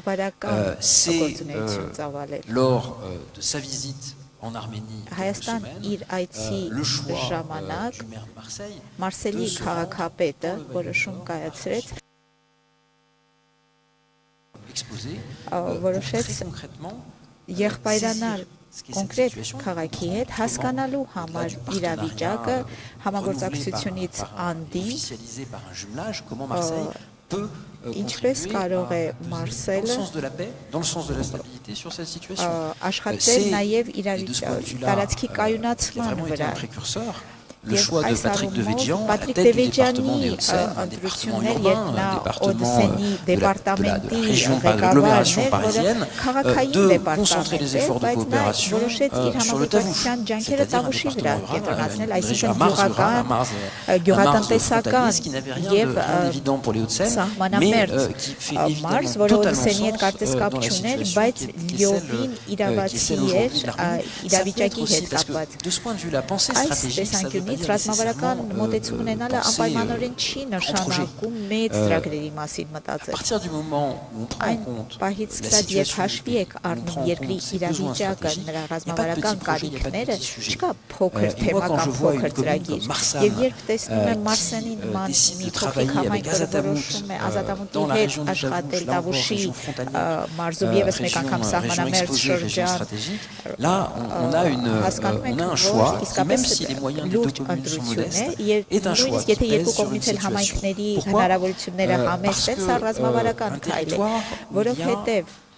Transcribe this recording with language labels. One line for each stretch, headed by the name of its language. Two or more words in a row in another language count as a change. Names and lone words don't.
French: C'est lors de sa visite en Arménie le choix du maire de Marseille de se exposer très concrètement
Armenian: եղբայրանալ կոնկրետ քաղաքի հետ հասկանալու համար իրավիճակը համագործակցությունից անդին ինչպես կարող է Մարսելը աշխատել նաև տարածքի կայունացման վրա
French: le choix de Patrick Devedjian à la tête du département des Hauts-de-Seine, un département urbain, un département de la région de l'agglomération parisienne, de concentrer les efforts de coopération sur le Tavush, c'est-à-dire un département urbain, qui n'avait rien d'évident pour les Hauts-de-Seine, mais qui fait évidemment totalement sens dans la situation qui est celle aujourd'hui de l'Arménie. Ça peut être aussi, parce que de ce point de vue, la pensée stratégique, ça veut
Armenian: ռազմավարական մոտեցում ունենալը անպայմանորեն չի նշանակում մեծ ծրագրերի մասին մտածել։ Այն պահից սկսած երբ հաշվի եք առնում երկրի իրավիճակը, նրա ռազմավարական կարիքները, չկա փոքր թեմա կամ փոքր ծրագիր։ Եվ երբ տեսնում եմ Մարսենի նման մի փոքրիկ համայնք, որը որոշում է ազատամուտի հետ աշխատել Տավուշի մարզում եւս մեկ անգամ սահմանամերձ շրջան, հասկանում եք, որ իսկապես նույնիսկ եթե երկու կողմից էլ համայնքների հնարավորությունները համեստ են, սա ռազմավարական քայլ է, որովհետև